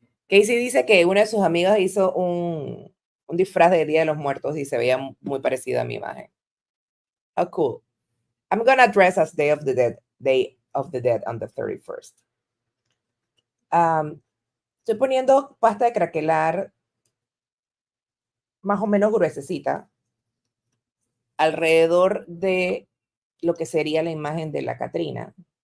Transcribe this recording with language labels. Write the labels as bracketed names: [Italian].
[Spanish] Casey dice que una de sus amigas hizo un disfraz de Día de los Muertos y se veía muy parecida a mi imagen. [English] How cool. I'm gonna dress as Day of the Dead on the 31st. [Spanish] Estoy poniendo pasta de craquelar más o menos gruesecita alrededor de lo que sería la imagen de la Catrina.